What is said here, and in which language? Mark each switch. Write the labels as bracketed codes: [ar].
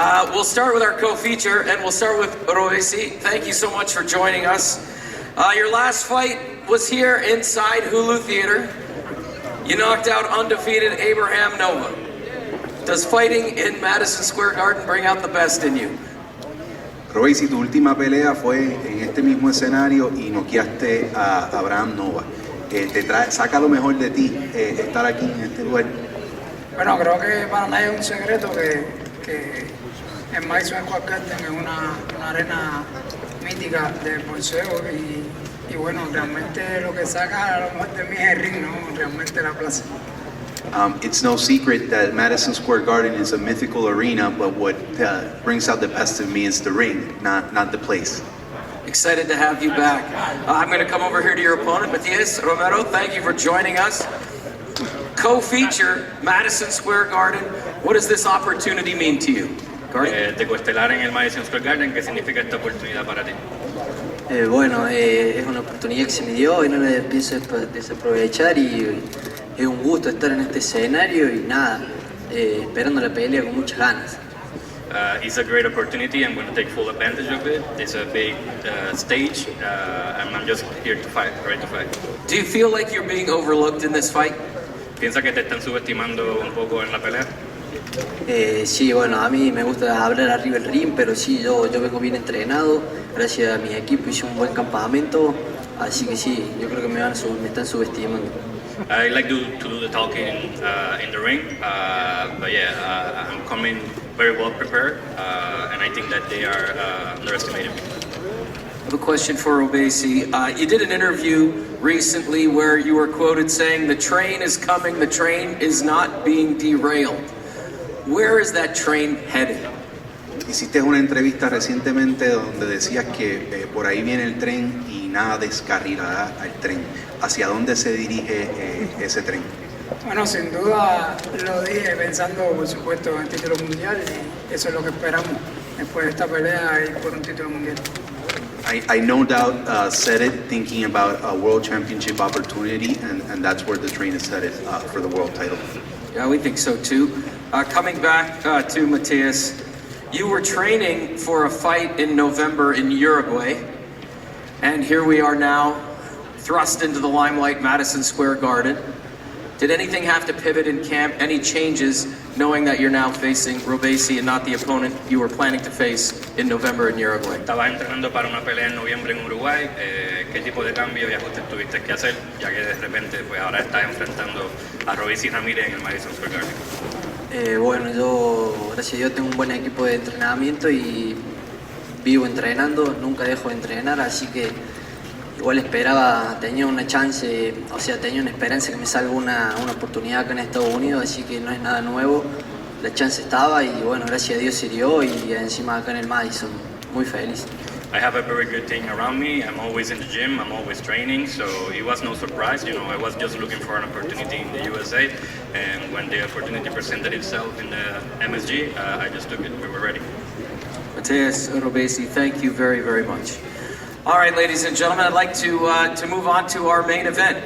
[en] We'll start with our co-feature, and we'll start with Robesi. Thank you so much for joining us. Your last fight was here inside Hulu Theater. You knocked out undefeated Abraham Nova. Does fighting in Madison Square Garden bring out the best in you? [es] Robesi, tu última pelea fue en este mismo escenario y noqueaste a Abraham Nova. Saca lo mejor de ti estar aquí en este lugar. Bueno, creo que para nadie es un secreto que en Madison Square Garden es una arena mítica de boxeo y bueno, realmente lo que saca a lo mejor de mí es el ring, ¿no? Realmente la plaza. [en] It's no secret that Madison Square Garden is a mythical arena, but what brings out the best of me is the ring, not the place. Excited to have you back. I'm going to come over here to your opponent, Matias Romero. Thank you for joining us. Co-feature, Madison Square Garden. What does this opportunity mean to you? [es] De coestelar en el Madison Square Garden, ¿qué significa esta oportunidad para ti? Bueno, es una oportunidad que se me dio y no la pienso desaprovechar y es un gusto estar en este escenario y nada, esperando la pelea con muchas ganas. [en] It's a great opportunity. I'm going to take full advantage of it. It's a big stage, and I'm just here to fight, ready to fight. Do you feel like you're being overlooked in this fight? [es] ¿Piensa que te están subestimando un poco en la pelea? Sí, bueno, a mí me gusta hablar arriba del ring, pero sí, yo vengo bien entrenado, gracias a mi equipo hice un buen campamento, así que sí, yo creo que me están subestimando. [en] I like to do the talking in the ring, but yeah, I'm coming very well prepared, and I think that they are underestimating me. I have a question for Robesi. You did an interview recently where you were quoted saying, "The train is coming, the train is not being derailed." Where is that train headed? [es] Hiciste una entrevista recientemente donde decías que por ahí viene el tren y nada descarrilará al tren. ¿Hacia dónde se dirige ese tren? Bueno, sin duda lo dije pensando, por supuesto, en el título mundial y eso es lo que esperamos después de esta pelea y por un título mundial. [en] I no doubt said it thinking about a world championship opportunity, and that's where the train is headed for the world title. Yeah, we think so too. Coming back to Matias, you were training for a fight in November in Uruguay, and here we are now, thrust into the limelight, Madison Square Garden. Did anything have to pivot in camp? Any changes, knowing that you're now facing Robesi and not the opponent you were planning to face in November in Uruguay? [es] Estaba entrenando para una pelea en noviembre en Uruguay. ¿Qué tipo de cambio y ajustes tuviste que hacer? Ya que de repente, pues ahora estás enfrentando a Robesi Ramírez en el Madison Square Garden. Bueno, yo, gracias a Dios, tengo un buen equipo de entrenamiento y vivo entrenando, nunca dejo de entrenar, así que igual esperaba, tenía una chance, o sea, tenía una esperanza que me salga una oportunidad acá en Estados Unidos, así que no es nada nuevo, la chance estaba y bueno, gracias a Dios se dio y encima acá en el Madison, muy feliz. [en] I have a very good team around me. I'm always in the gym. I'm always training. So it was no surprise. You know, I was just looking for an opportunity in the USA. And when the opportunity presented itself in the MSG, I just took it. We were ready. Matias Robesi, thank you very, very much. All right, ladies and gentlemen, I'd like to move on to our main event.